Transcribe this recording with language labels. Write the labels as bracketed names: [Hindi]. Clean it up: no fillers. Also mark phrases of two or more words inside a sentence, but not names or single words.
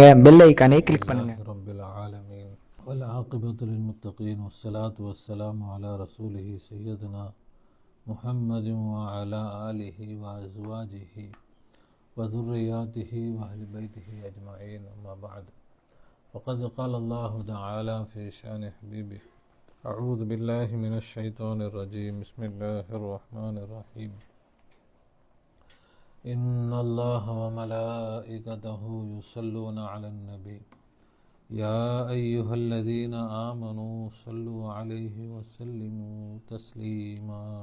[English] bell icon click [Tamil] பண்ணுங்க. [Arabic] رب العالمين والعاقبة للمتقين والصلاة والسلام على رسوله سيدنا محمد وعلى آله وأزواجه وذرياته وأهل بيته أجمعين. أما بعد. فقد قال الله تعالى في شأن حبيبه أعوذ بالله من الشيطان الرجيم بسم الله الرحمن الرحيم إن الله وملائكته يصلون على النبي يا أيها الذين آمنوا صلوا عليه وسلموا تسليما